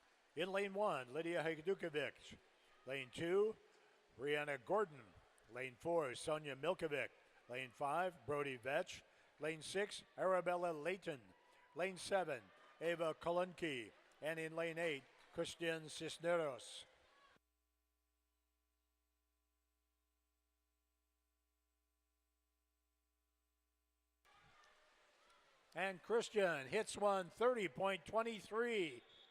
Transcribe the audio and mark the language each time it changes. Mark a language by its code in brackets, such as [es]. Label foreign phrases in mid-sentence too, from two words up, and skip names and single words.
[en] In lane 1, Lydia Hajdukovic. Lane 2, Brianna Gordon. Lane 4, Sonia Milkovic. Lane 5, Brody Vetch. Lane 6, Arabella Layton. Lane 7, Ava Kolunki. And in lane 8, Christian Cisneros. And Christian hits one 30.23.